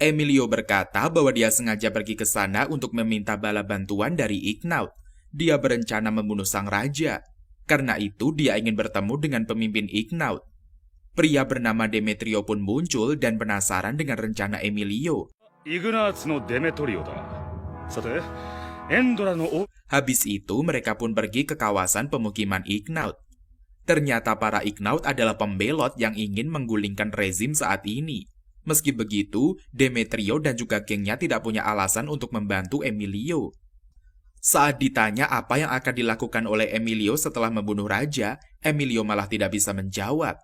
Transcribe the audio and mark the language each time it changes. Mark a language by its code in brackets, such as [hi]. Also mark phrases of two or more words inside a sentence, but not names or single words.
[id] Emilio berkata bahwa dia sengaja pergi ke sana untuk meminta bala bantuan dari Ignaught. Dia berencana membunuh sang raja. Karena itu dia ingin bertemu dengan pemimpin Ignaught. Pria bernama Demetrio pun muncul dan penasaran dengan rencana Emilio. [ja] イグナーツのデメトリオだ。さて、エンドラの王 [id] Habis itu mereka pun pergi ke kawasan pemukiman Ignaught. Ternyata para Ignaught adalah pembelot yang ingin menggulingkan rezim saat ini. Meski begitu, Demetrio dan juga gengnya tidak punya alasan untuk membantu Emilio. Saat ditanya apa yang akan dilakukan oleh Emilio setelah membunuh raja, Emilio malah tidak bisa menjawab.